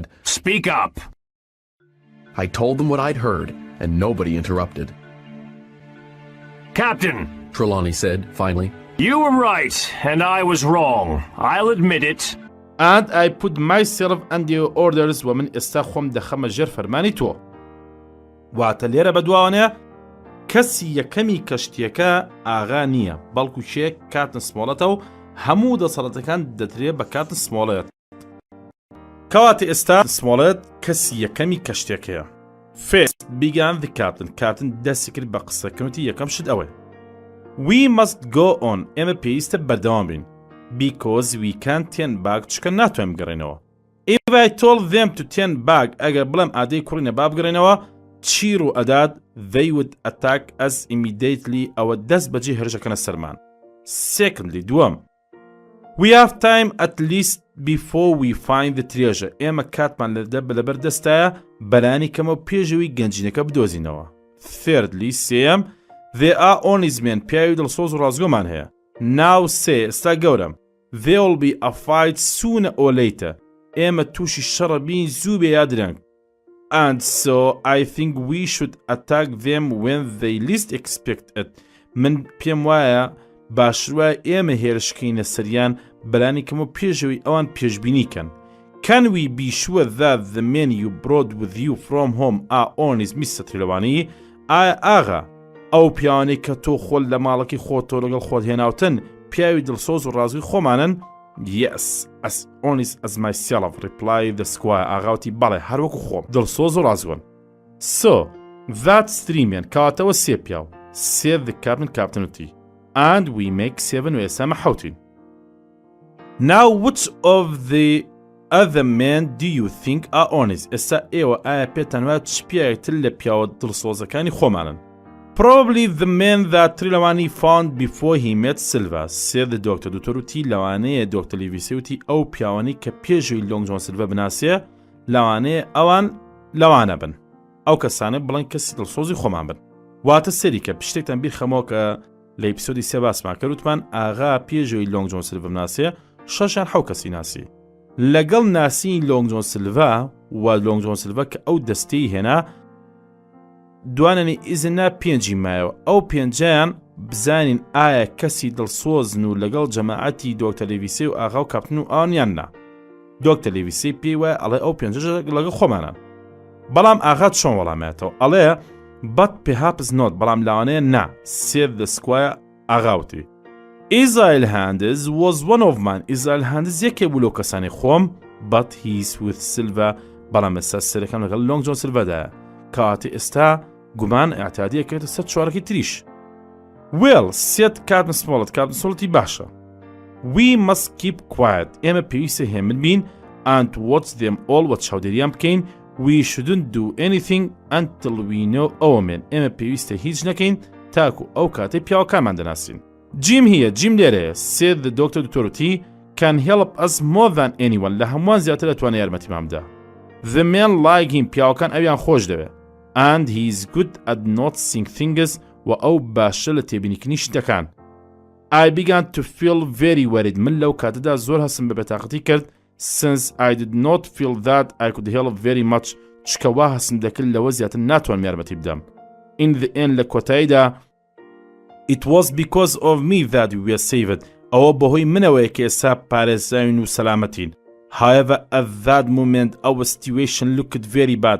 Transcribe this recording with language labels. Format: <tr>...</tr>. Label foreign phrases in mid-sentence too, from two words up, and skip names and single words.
<en>speak up. I told them what I'd heard, and nobody interrupted. Captain, Trelawney said, finally. you were right, and I was wrong. I'll admit it. And I put myself under your orders</en> <ckb>ومن ئێستا خۆم دەخەمە ژێر فەرمانی تۆ. واتە لێرە بەدواوانەیە کەسی یەکەمی کەشتیەکە ئاغا نییە بەڵکو شێک کاتن سمۆڵەتە و هەموو دەسەڵاتەکان دەترێت بە کاتن سمۆڵەت. کەواتە ئێستا سمۆڵەت کەسی یەکەمی کەشتێکەیە.</ckb> <en>First began the captain.</en> <ckb>کاتن دەستی کرد بە قسەکردنی یەکەم شت ئەوەی.</ckb> <en>We must go on.</en> <ckb>ئێمە پێویستە بەردەوام بین.</ckb> <en>Because we can't turn back</en> <ckb>چکە ناتوانین بگەڕێنەوە.</ckb> <en>If I told them to turn back</en> <ckb>ئەگەر بڵێم ئادەی کوڕینە با بگەڕێنەوە چیر و ئەداد</ckb> <en>they would attack us immediately</en> <ckb>ئەوە دەست بەجێ هێرشەکەنە سەرمان.</ckb> <en>Secondly دووەم We have time at least before we find the treasure.</en> <ckb>ئێمە کاتمان لەبەر دەستایە بەرانی کەمە و پێشەوەی گەنجینەکە بدۆزینەوە.</ckb> <en>Thirdly سێم There are honest men</en> <ckb>پیاوی دڵسۆز و ڕازگۆمان هەیە.</ckb> <en>Now say</en> <ckb>ئێستا گەورم</ckb> <en>There will be a fight sooner or later.</en> <ckb>ئێمە تووشی شەڕە بین زوو بێ یا درەنگ.</ckb> <en>And so I think we should attack them when they least expect it.</en> <ckb>من پێم وایە باشتر ئێمە هێرشکەینە سەریان بەرانی کەم و پێشەوەی ئەوان پێشبینیکەن.</ckb> <en>Can we be sure that the men you brought with you from home are honest, Mr. Trelawney?</en> <ckb>ئاغا ئەو پیاوانەی کە تۆ خۆل لە ماڵەکەی خۆتۆ لەگەڵ خۆت هێناوتن پیاوی دڵسۆز و ڕازوی خۆمانن؟</ckb> <en>Yes, as honest as myself, replied the squire.</en> <ckb>ئاغاوتی بەڵێ هەروەکو خۆم دڵسۆز و ڕازگۆن.</ckb> <en>So, that's three men.</en> <ckb>کەواتەوە سێ پیاو.</ckb> <en>said the captain وتی. And we make seven</en> <ckb>و ئێستا حەوتین.</ckb> <en>Now which of the other men do you think are honest?</en> <ckb>ئێستا ئێوە ئایا پێتان وایە چ پیاوێکتر لە پیاوە دڵسۆزەکانی خۆمانن؟ Probably the men that Trelawney found before he met Silva, said the doctor. دکتۆر وتی لەوانەیە دۆکتەر لیڤیسی وتی ئەو پیاوانەی کە پێشەوەی لۆنگ جۆن سیلڤە بناسیە لەوانەیە ئەوان لەوانە بن. ئەو کەسانە بڵێن کەسی دڵسۆزی خۆمان بن. واتە سەری کە پشتێکتان بیرخەمەوە کە لە ئێپیسۆدی سێ باسمان کرد وتمان ئاغا پێشەوەی لۆنگ جۆن سیلڤە بناسیە شەشیان حەو کەسی ناسی. لەگەڵ ناسین لۆنگ جۆن سیلڤە و لۆنگ جۆن سیلڤە کە ئەو دەستەی هێنا دوانەنی ئیزنا پێنجی مایەوە ئەو پێنجیان بزانین ئایا کەسی دڵسۆزن و لەگەڵ جەماعەتی دۆکتەر لیڤیسی و ئاغا و کاپتن و ئەوانیان نا. دۆکتەر لیڤیسی پێی وایە ئەڵێ ئەو پێنجە لەگەڵ خۆمانە. بەڵام ئاغا چۆن وەڵامێتەوە ئەڵێ</ckb> <en>but perhaps not</en> <ckb>بەڵام لاوانەیە نا.</ckb> <en>said the squire ئاغاوتی. Israel Hands was one of mine.</en> <ckb>Israel Hands یەکێ بوو لەو کەسانی خۆم</ckb> <en>but he's with Silva</en> <ckb>بەڵام ئێستا سەرەکەم لەگەڵ لۆنگ جۆن سیلڤەدایە. کاتی ئێستا گومان ئاعتیادیە کردە سەر چوارەکەی تریش.</ckb> <en>Well, said Captain Smollett. Captain Smollett باشە. We must keep quiet.</en> <ckb>ئێمە پێویستە هێمن بین</ckb> <en>and watch them all</en> <ckb>و چاودێریان بکەین.</ckb> <en>We shouldn't do anything until we know our men.</en> <ckb>ئێمە پێویستە هیچ نەکەین تاکو ئەو کاتەی پیاوەکانمان دەناسین. Jim هیە جیم لێرەیە.</ckb> <en>said the doctor دکتۆرەتی can help us more than anyone.</en> <ckb>لە هەمووان زیاتر دەتوانێت یارمەتیمان بدە.</ckb> <en>The men like him.</en> <ckb>پیاوەکان ئەویان خۆش دەوێت.</ckb> <en>And he's good at noticing things و ئەو باشە لە تێبینیکردنی شتەکان. I began to feel very worried.</en> <ckb>من لەو کاتەدا زۆر هەستم بە بەتاقەتی کرد</ckb> <en>since I did not feel that I could help very much</en> <ckb>چکەوا هەسم دەکرد لەوە زیاتر ناتوانم یارمەتی بدەم.</ckb> <en>In the end</en> <ckb>لە کۆتاییدا</ckb> <en>It was because of me that we were saved.</en> <ckb>ئەوە بەهۆی منەوەیە کە ئێستا پارێزراوین و سەلامەتین.</ckb> <en>However, at that moment, our situation looked very bad.</en>